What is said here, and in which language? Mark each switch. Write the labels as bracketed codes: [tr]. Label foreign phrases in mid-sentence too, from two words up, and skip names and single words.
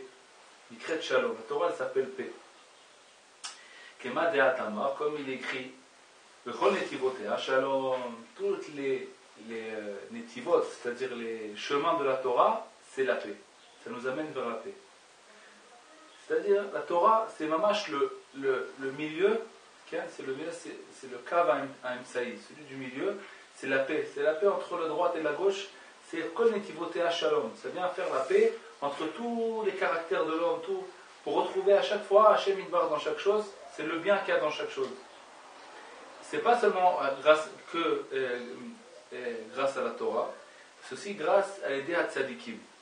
[fr] La Torah elle s'appelle paix. Comme il écrit, toutes les netivot, c'est-à-dire les chemins de la Torah, c'est la paix. Ça nous amène vers la paix. C'est-à-dire, la Torah, c'est mamash le milieu, c'est le [he] קו האמצעי, [fr] celui du milieu, c'est la paix. C'est la paix entre le droit et la gauche, c'est [he] כל נתיבותיה שלום. [fr] Ça vient faire la paix entre tous les caractères de l'homme, tout, pour retrouver à chaque fois [he] השם יתברך [fr] dans chaque chose, c'est le bien qu'il y a dans chaque chose. C'est pas seulement grâce à la Torah, c'est aussi grâce à l'aider à tzadikim.